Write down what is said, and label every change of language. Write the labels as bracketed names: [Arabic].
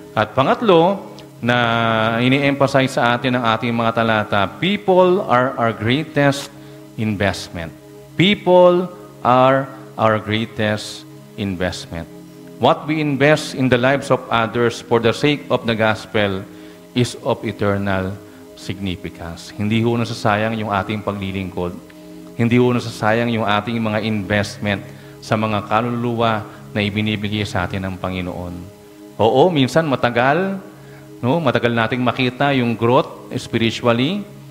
[Filipino] At pangatlo, na ini-emphasize sa atin ng ating mga talata, [English] people are our greatest investment. People are our greatest investment. What we invest in the lives of others for the sake of the gospel is of eternal significance. [Filipino] Hindi ho nasasayang yung ating paglilingkod. hindi ho nasasayang yung ating mga investment sa mga kaluluwa na ibinibigay sa atin ng Panginoon. Oo, minsan matagal, no? Matagal nating makita yung growth spiritually.